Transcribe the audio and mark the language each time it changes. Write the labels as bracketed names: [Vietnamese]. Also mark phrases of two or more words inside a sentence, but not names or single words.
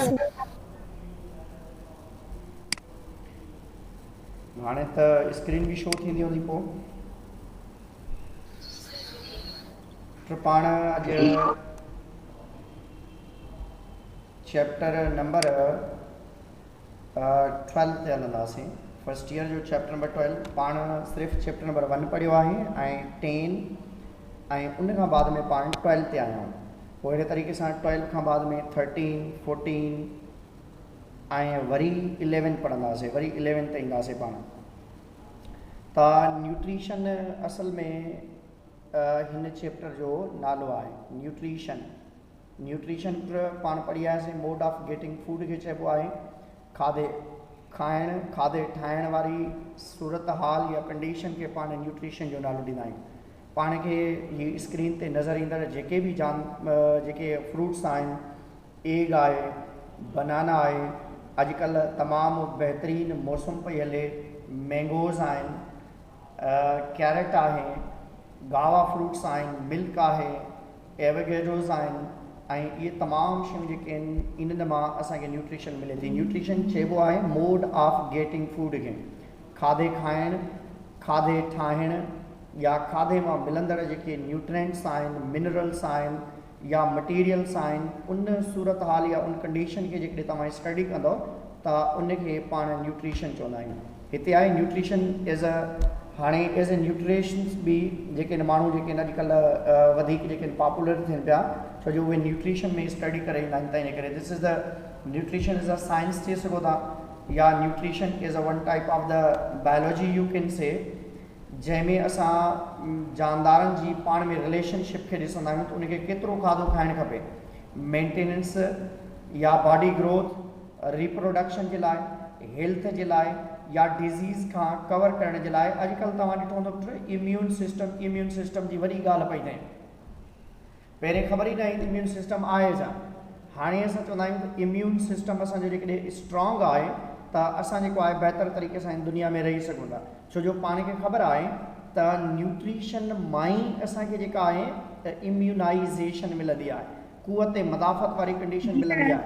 [Sindhi] हाणे त स्क्रीन भी शो थींदी हूंदी पोइ पाण अॼु [English] chapter number [Sindhi] 12 ते हलंदासीं। [English] first year [Sindhi] जो [English] chapter number [Sindhi] 12 पाण सिर्फ़ु [English] chapter number [Sindhi] 1 पढ़ियो आहे ऐं 10 ऐं उन खां बाद में पाण 12 ते आया आहियूं। पोइ अहिड़े तरीक़े सां 12 खां बाद में 13, 14 ऐं वरी 11 पढ़ंदासीं, वरी 11 ते ईंदासीं पाण। त न्यूट्रिशन असल में हिन चैप्टर जो नालो आहे न्यूट्रिशन। न्यूट्रिशन पाण पढ़ी आयासीं [English] mode of getting food [Sindhi] खे चइबो आहे खाधे ठाहिण वारी सूरत हाल या कंडीशन खे पाण न्यूट्रिशन जो नालो ॾींदा आहियूं। पाण खे हीअ स्क्रीन ते नज़र ईंदड़ जेके बि जेके फ्रूट्स आहिनि, एग आहे, बनाना आहे, अॼुकल्ह तमामु बहितरीनु मौसम पई हले, मैंगोज़ आहिनि, कैरेट आहे, [English] guava fruits [Sindhi] आहिनि, मिल्क आहे, एवोकेडोज़ आहिनि ऐं इहे तमामु शयूं जेके आहिनि इन्हनि मां असांखे न्यूट्रिशन मिले थी। न्यूट्रिशन चइबो आहे [English] mode of getting food [Sindhi] खे, खाधे खाइण, खाधे ठाहिण या खाधे मां मिलंदड़ जेके न्यूट्रिएंट्स आहिनि, मिनरल्स आहिनि या मटीरियल्स आहिनि, उन सूरत हाल या उन कंडीशन खे जेकॾहिं तव्हां स्टडी कंदव त उनखे पाण न्यूट्रिशन चवंदा आहियूं। हिते आहे न्यूट्रिशन हाणे [English] as a nutritions [Sindhi] बि जेके माण्हू जेके अॼुकल्ह वधीक जेके पॉपुलर थियनि पिया, छो जो उहे न्यूट्रिशन में स्टडी करे ईंदा आहिनि। त इन करे [English] this is the nutrition is a science [Sindhi] चई सघो था या [English] nutrition is a one type of the biology you can say, [Sindhi] जंहिंमें असां जानदारनि जी पाण में रिलेशनशिप खे ॾिसंदा आहियूं त उनखे केतिरो खाधो खाइणु खपे मेंटेनेंस या [English] body growth, [Sindhi] रिप्रोडक्शन जे लाइ, हेल्थ जे लाइ या डिज़ीज़ खां कवर करण जे लाइ। अॼुकल्ह तव्हां ॾिठो हूंदो [English] immune system [Sindhi] जी वॾी ॻाल्हि पई थिए। पहिरें ख़बर ई न ईंदी [English] immune system [Sindhi] आहे छा। हाणे असां चवंदा आहियूं त [English] immune system [Sindhi] असांजो जेकॾहिं स्ट्रॉन्ग आहे त असां जेको आहे बहितर तरीक़े सां हिन दुनिया में रही सघूं था, छो जो पाण खे ख़बर आहे त न्यूट्रिशन मां ई असांखे जेका आहे इम्यूनाइज़ेशन मिलंदी आहे, क़ुवत मदाफ़त वारी कंडीशन मिलंदी आहे।